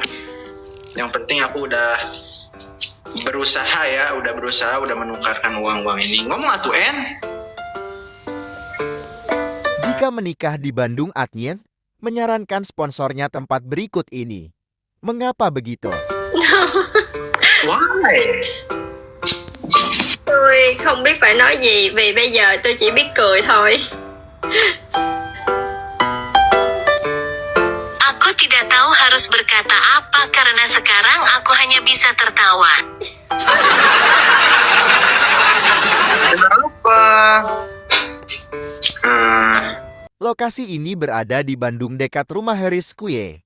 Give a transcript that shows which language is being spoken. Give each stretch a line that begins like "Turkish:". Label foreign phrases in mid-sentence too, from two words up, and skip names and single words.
Indonesian: Yang penting aku udah berusaha ya, udah menukarkan uang-uang ini. Ngomong atuh En. Jika menikah di Bandung, Adnien menyarankan sponsornya tempat berikut ini. Mengapa begitu?
English: Why?
Vietnamese: Tôi không biết phải nói gì vì bây giờ tôi chỉ biết cười thôi.
Indonesian: Aku tidak tahu harus harus berkata apa karena sekarang aku hanya bisa tertawa. Kenapa? Lokasi ini berada di Bandung dekat rumah Harris Kue.